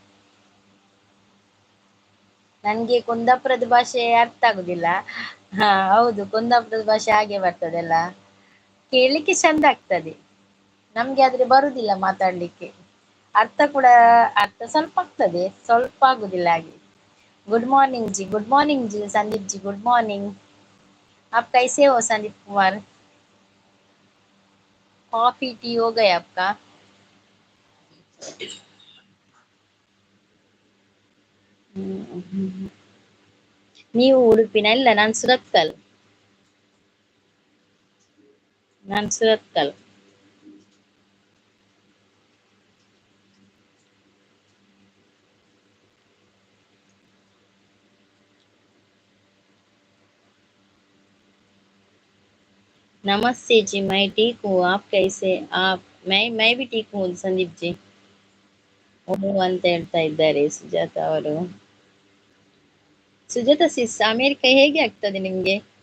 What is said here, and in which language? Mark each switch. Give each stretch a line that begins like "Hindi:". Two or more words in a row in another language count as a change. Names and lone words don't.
Kannada: ನನ್ಗೆ ಕುಂದಾಪುರದ ಭಾಷೆ ಅರ್ಥ ಆಗುದಿಲ್ಲ. ಹಾ ಹೌದು, ಕುಂದಾಪುರದ ಭಾಷೆ ಹಾಗೆ ಬರ್ತದೆಲ್ಲ, ಕೇಳಲಿಕ್ಕೆ ಚಂದ ಆಗ್ತದೆ. ನಮ್ಗೆ ಆದ್ರೆ ಬರುದಿಲ್ಲ ಮಾತಾಡ್ಲಿಕ್ಕೆ. ಅರ್ಥ ಕೂಡ, ಅರ್ಥ ಸ್ವಲ್ಪ ಆಗ್ತದೆ, ಸ್ವಲ್ಪ ಆಗುದಿಲ್ಲ ಹಾಗೆ.
English: good morning ji, good morning ji Sandeep ji, good morning.
Hindi: आप कैसे हो संदीप कुमार?
English: coffee tea
Hindi: हो गया आपका?
Kannada: ನೀವು ಉಡುಪಿನ? ಇಲ್ಲ, ನಾನು ಸುರತ್ಕಲ್. ನಾನು ಸುರತ್ಕಲ್.
Hindi: नमस्ते जी, मैं ठीक हूँ, आप कैसे? आप? मैं भी ठीक हूँ संदीप जी.
Kannada: ಓ ಅಂತ ಹೇಳ್ತಾ ಇದ್ದಾರೆ ಸುಜಾತ ಅವರು. ಸುಜಾತ ಸಿಸ್, ಅಮೆರಿಕ ಹೇಗೆ ಆಗ್ತದೆ ನಿಮ್ಗೆ?